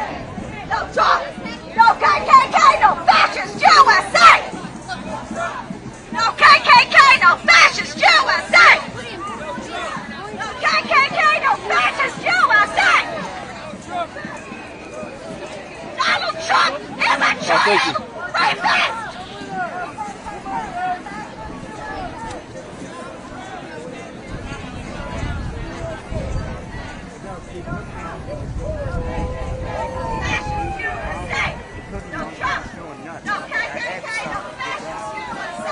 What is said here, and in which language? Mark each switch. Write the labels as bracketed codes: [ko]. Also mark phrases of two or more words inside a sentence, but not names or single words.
[en] No Trump. No KKK, no fascist USA. No KKK, no fascist USA. No KKK, no fascist USA. Donald Trump is a child rapist. No Trump. No KKK, no fascist USA.